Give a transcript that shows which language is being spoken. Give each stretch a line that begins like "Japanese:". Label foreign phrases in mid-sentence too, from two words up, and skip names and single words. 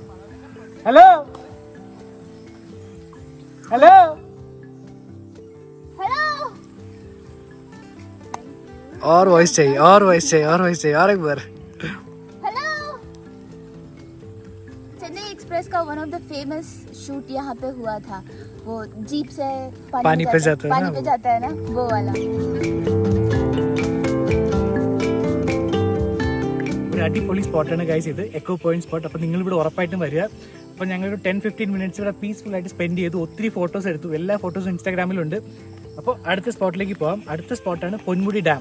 English: hello hello
Hindi: और वॉइस चाहिए और एक बार. हेलो. चेन्नई एक्सप्रेस का
English: one of the famous shoot
Hindi: यहाँ पे हुआ था. वो जीप से पानी पे जाता है ना, वो वाला.
Malayalam: ഒരു അടിപൊളി സ്പോട്ടാണ് ഗൈസ് ഇത്, എക്കോ പോയിന്റ് സ്പോട്ട്. അപ്പോൾ നിങ്ങൾ ഇവിടെ ഉറപ്പായിട്ടും വരിക. അപ്പോൾ ഞങ്ങളൊരു 10-15 മിനിറ്റ്സ് ഇവിടെ പീസ്ഫുൾ ആയിട്ട് സ്പെൻഡ് ചെയ്തു. ഒത്തിരി ഫോട്ടോസ് എടുത്തു, എല്ലാ ഫോട്ടോസും ഇൻസ്റ്റാഗ്രാമിലുണ്ട്. അപ്പോൾ അടുത്ത സ്പോട്ടിലേക്ക് പോകാം. അടുത്ത സ്പോട്ടാണ് പൊന്മുടി ഡാം.